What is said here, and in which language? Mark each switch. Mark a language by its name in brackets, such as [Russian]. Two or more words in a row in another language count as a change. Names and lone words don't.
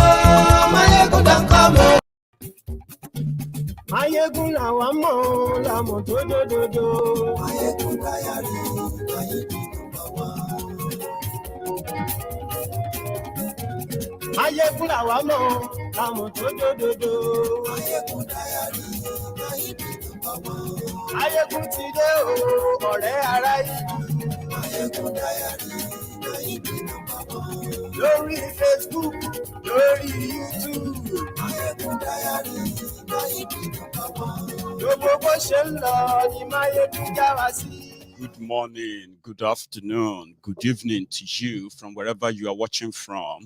[English] Maiyegun don't come, oh. Maiyegun [Yoruba] la wa mo do do. [English] Maiyegun diary, Maiyegun number one. [Yoruba] Maiyegun la wa mo do do. [English] Maiyegun diary, Maiyegun number one. [Yoruba] Maiyegun ti dé o, ọ̀rẹ́ ará ìlú. [English] Maiyegun diary, Maiyegun number one. [Yoruba] Lórí Facebook, lórí YouTube. [English] Maiyegun diary, Maiyegun number one. Good morning, good afternoon, good evening to you from wherever you are watching from.